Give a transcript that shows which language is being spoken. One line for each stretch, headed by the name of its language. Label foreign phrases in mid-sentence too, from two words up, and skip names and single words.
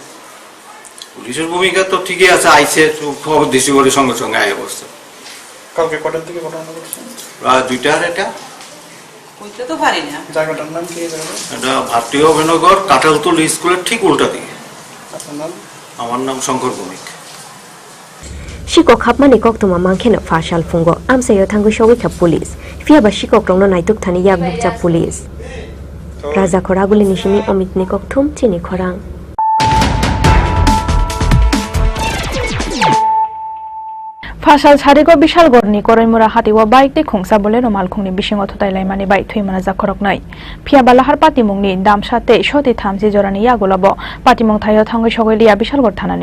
Bangla: পুলিশের ভূমিকা তো ঠিকই আছে, আইছে খবর দিছি করে সঙ্গে সঙ্গে আগে বসছে। কালকে কটার দিকে ঘটনা ঘটছে? প্রায় 2টার। এটা কইতে তো পারি না। জায়গাটার নাম কি? এটা ভারতীয় অভিনগর কাঁঠালতলী স্কুলের ঠিক উল্টা দিকে। আপনার নাম? আমার নাম শঙ্কর ভৌমিক।
Kok Borok: शिকক हाबमानि कक्तमा मांखेनो फाशाल फुंगो आमसायो थांगु सवैखा पुलिस फियाबा शिকক रंनो नायतुक थानि याक बुकचा पुलिस राजा खरागुली निशिनि अमितनि कक्थुम चिनि खरां फाशाल सारिगो बिशालगढ़नि करैमुरा हातिवा बाइकनि खुंसा बोले रमालखुंनि बिसिङाव थुतायलायमानि बाइक थुइमाना जाखरकनै फियाबा लाहार पातिमुंनि दामसाते सति 30 जरानि यागुलाबो पातिमुं थायो थांगै सगैलिया बिशालगढ़ थानानि